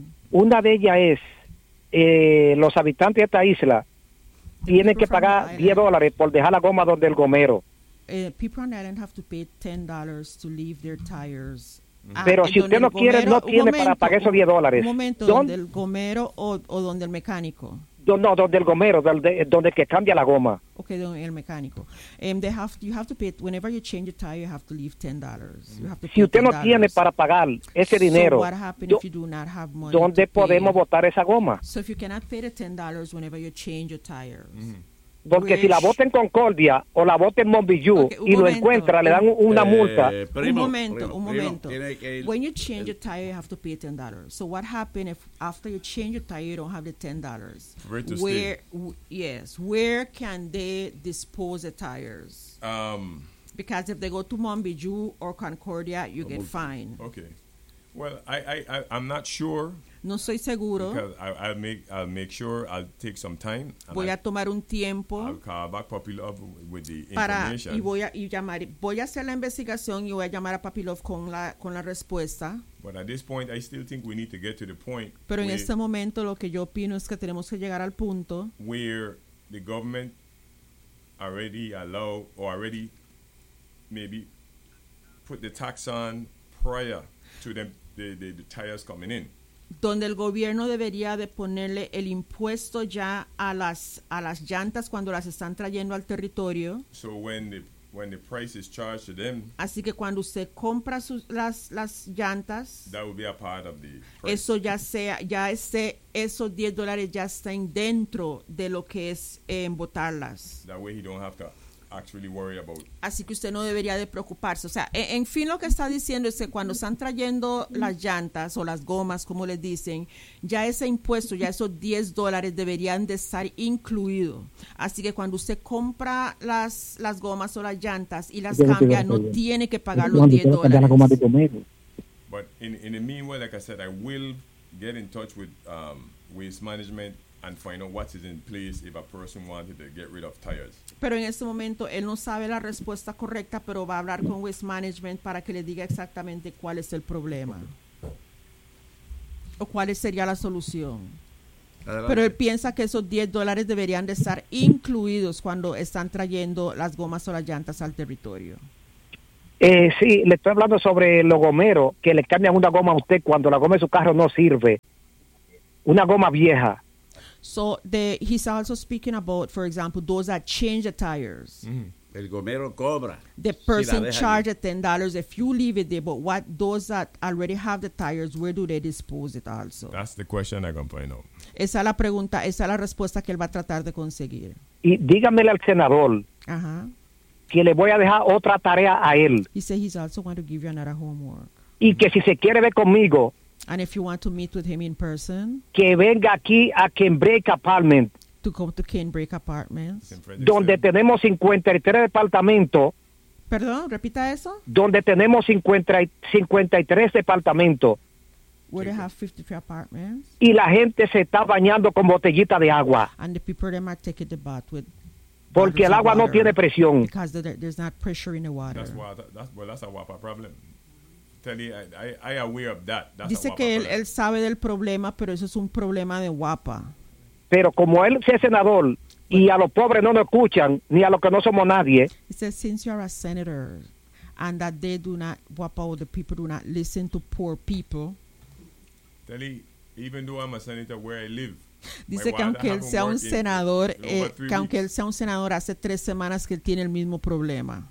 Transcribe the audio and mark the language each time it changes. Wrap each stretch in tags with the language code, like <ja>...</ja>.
<es>Una de ellas es, los habitantes de esta isla tienen que pagar $10 por dejar la goma donde el gomero.</es> <en>People on the island have to pay $10 to leave their tires.</en> <es>Pero si usted no quiere, no tiene para pagar esos $10. Un momento, ¿donde el gomero o donde el mecánico? No, donde el gomero, donde que cambia la goma. Okay, donde el mecánico.</es> <en>You have to pay, whenever you change a tire, you have to leave $10. You have to pay</en> <es>si usted</es> <en>$10.</en> <es>No tiene para pagar ese dinero,</es> <en>so what happens if you do not have money</en> <es>¿dónde podemos botar esa goma?</es> <en>So if you cannot pay the $10 whenever you change your tires.</en> <es>Porque si la bota en Concordia o la bota en Montbijou lo encuentra, le dan una multa. Primo, un momento.</es> <en>When you change your tire, you have to pay $10. So what happens if after you change your tire, you don't have the $10? Where can they dispose the tires? Because if they go to Montbijou or Concordia, you get fined. Okay. Well, I'm not sure.</en> <es>No soy seguro.</es> <en>Because I'll make sure I'll take some time.</en> <es>Voy a tomar un tiempo.</es> <en>I'll call back Papi Love with the information.</en> <es>Voy a hacer la investigación y voy a llamar a Papi Love con la respuesta.</es> <en>But at this point, I still think we need to get to the point.</en> <es>Pero en este momento, lo que yo opino es que tenemos que llegar al punto</es> <en>where the government already allow or already maybe put the tax on prior to the tires coming in.</en> <es>Donde el gobierno debería de ponerle el impuesto ya a las llantas cuando las están trayendo al territorio.</es> <en>So when the price is charged to them,</en> <es>así que cuando usted compra las llantas,</es> <en>that would be a part of the price.</en> <es>Eso esos $10 ya están dentro de lo que es botarlas.</es> <en>That way he don't have to actually worry about.</en> <es>Así que usted no debería de preocuparse. O sea, en fin, lo que está diciendo es que cuando están trayendo las llantas o las gomas, como les dicen, ya ese impuesto, ya esos $10 deberían de estar incluido. Así que cuando usted compra las gomas o las llantas y las cambia, no tiene que pagar los $10.</es> <en>But in the meanwhile, like I said, I will get in touch with waste management and find out what is in place if a person wanted to get rid of tires.</en> <es>Pero en este momento él no sabe la respuesta correcta, pero va a hablar con Waste Management para que le diga exactamente cuál es el problema. Okay. O cuál sería la solución. Adelante. Pero él piensa que esos $10 deberían de estar incluidos cuando están trayendo las gomas o las llantas al territorio. Sí, le estoy hablando sobre los gomeros que le cambian una goma a usted cuando la goma de su carro no sirve. Una goma vieja.</es> <en>So he's also speaking about, for example, those that change the tires.</en> <es>Mm-hmm. El gomero cobra.</es> <en>The person charges $10 if you leave it there, but what those that already have the tires, where do they dispose it also? That's the question I'm going to find out.</en> <es>Esa es la pregunta, esa es la respuesta que él va a tratar de conseguir. Y dígamele al senador que le voy a dejar otra tarea a él.</es> <en>He said he's also going to give you another homework.</en> <es>Y que si se quiere ver conmigo,</es> <en>and if you want to meet with him in person,</en> <es>que venga aquí a Cambridge Apartment.</es> <en>To come to Cambridge Apartments.</en> <es>Donde tenemos 53 departamentos. Perdón, repita eso. Donde tenemos 53 departamentos.</es> <en>Where they have 53 apartments.</en> <es>Y la gente se está bañando con botellita de agua.</es> <en>And the people them are taking the bath with.</en> <es>Porque el agua</es> <en>water,</en> <es>no tiene presión.</es> <en>Because there's not pressure in the water. That's a WAPA problem. Tell you, I aware of that. That's</en> <es>dice que él sabe del problema, pero eso es un problema de WAPA. Pero como él es senador, y a los pobres no nos escuchan, ni a los que no somos nadie.</es> <en>He says, since you are a senator, and that they do not, WAPA or the people do not listen to poor people. Tell you, even though I'm a senator where I live,</en> <es>Dice que aunque él sea un senador, que aunque él sea un senador, hace 3 semanas que él tiene el mismo problema.</es>